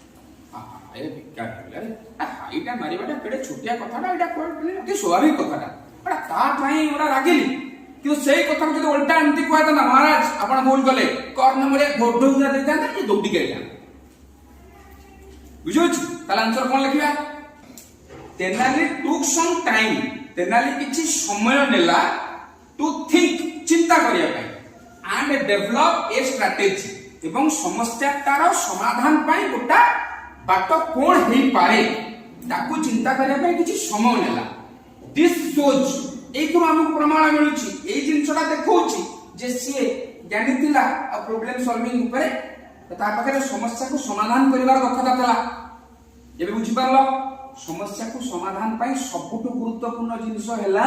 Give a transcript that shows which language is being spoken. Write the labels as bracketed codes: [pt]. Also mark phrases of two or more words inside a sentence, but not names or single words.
[or] ଏଇଟା ମାରିବାଟା କେଡ଼େ ଛୋଟିଆ କଥାଟା ଏଇଟା ଅତି ସ୍ୱାଭାବିକ କଥାଟା ତା ପାଇଁ ଗୋଟେ ରାଗିଲି କିନ୍ତୁ ସେଇ କଥାକୁ ଯଦି ଓଲଟା ଏମିତି କୁହାଇଥାନ୍ତା ମହାରାଜ ଆପଣ ଭୁଲ କଲେ କର୍ଣ୍ଣ ଭଳିଆ ଘୋଡଉରା ଦେଇଥାନ୍ତା କି ଦୌଡ଼ିକି ଆଇଥାନ୍ତା ବୁଝିପାରୁଛୁ ତାହେଲେ ଆନ୍ସର କଣ ଲେଖିବା ତେନାଲି [en] took some time [or] ତେନାଲି କିଛି ସମୟ ନେଲା [en] to think [or] ଚିନ୍ତା କରିବା ପାଇଁ [en] and develop a strategy [or] ଏବଂ ସମସ୍ୟାଟାର ସମାଧାନ ପାଇଁ ଗୋଟା ବାଟ କଣ ହେଇପାରେ ତାକୁ ଚିନ୍ତା କରିବା ପାଇଁ କିଛି ସମୟ ନେଲା [en] this shows [or] ଏଇଥିରୁ ଆମକୁ ପ୍ରମାଣ ମିଳୁଛି ଏଇ ଜିନିଷଟା ଦେଖଉଛି ଯେ ସିଏ ଜ୍ଞାନୀ ଥିଲା ଆଉ [en] problem solving [or] ଉପରେ ତା ପାଖରେ ସମସ୍ୟାକୁ ସମାଧାନ କରିବାର ଦକ୍ଷତା ଥିଲା ଏବେ ବୁଝିପାରିଲ ସମସ୍ୟାକୁ ସମାଧାନ ପାଇଁ ସବୁଠୁ ଗୁରୁତ୍ୱପୂର୍ଣ୍ଣ ଜିନିଷ ହେଲା